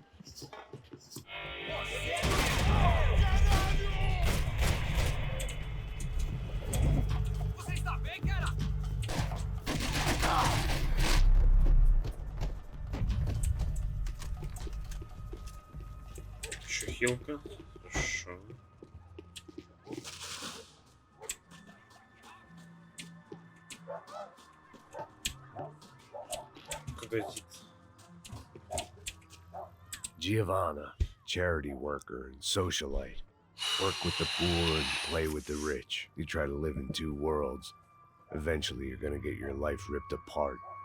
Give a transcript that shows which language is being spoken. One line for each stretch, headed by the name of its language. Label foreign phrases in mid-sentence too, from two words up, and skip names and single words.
Portuguese: Você está bem, cara?
Russian: Еще хилка. Хорошо. Куда идти?
English: Giovanna, charity worker and socialite. Work with the poor and play with the rich. You try to live in two worlds. Eventually, you're gonna get your life ripped apart.